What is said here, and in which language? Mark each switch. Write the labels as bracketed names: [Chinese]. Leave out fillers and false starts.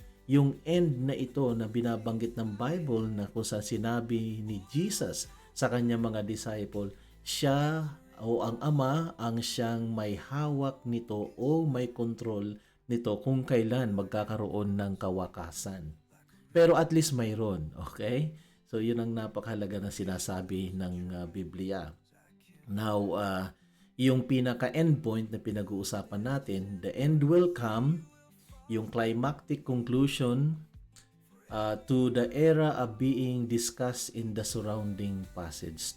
[Filipino] Yung end na ito na binabanggit ng Bible na kung saan sinabi ni Jesus sa kanyang mga disciple, siya o ang Ama ang siyang may hawak nito o may control nito kung kailan magkakaroon ng kawakasan. Pero at least mayroon, okay? So, yun ang napakahalaga na sinasabi ng Biblia. [English] Now, [Filipino] yung pinaka-endpoint na pinag-uusapan natin, [English] the end will come, yung climactic conclusion to the era of being discussed in the surrounding passage.